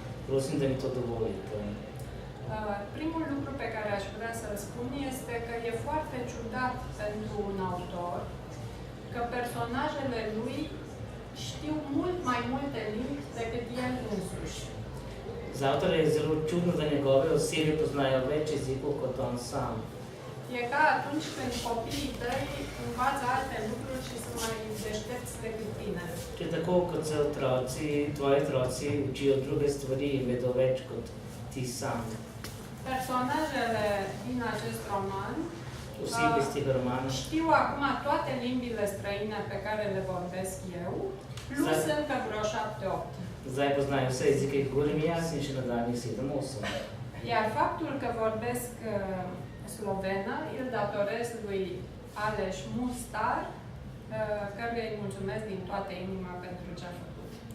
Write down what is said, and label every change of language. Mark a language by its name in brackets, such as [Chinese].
[Slovenian] Prosim, da mi to dovolite. [Romanian] Primul lucru pe care aș vrea să-l spun este că e foarte ciudat pentru un autor că personajele lui știu mult mai multe limbi decât el însuși. [Slovenian] Za avtorja je zelo čudno, da njegove osebe poznajo več jezikov kot on sam. [Romanian] E ca atunci când copiii tăi învață alte lucruri și sunt mai deștepți decât tine. [Slovenian] Če tako kot se tvoji otroci učijo druge stvari in vedo več kot ti sam. [Romanian] Personajele din acest roman [Slovenian] Vsi iz tega romana [Romanian] știu acum toate limbile străine pe care le vorbesc eu, plus încă vreo 7-8. [Slovenian] zdaj poznajo vse jezike, ki govorim jaz in še nadaljnjih 7-8. [Romanian] Iar faptul că vorbesc slovenă îl datorez lui Ales Mustar, căruia îi mulțumesc din toată inima pentru ce a făcut.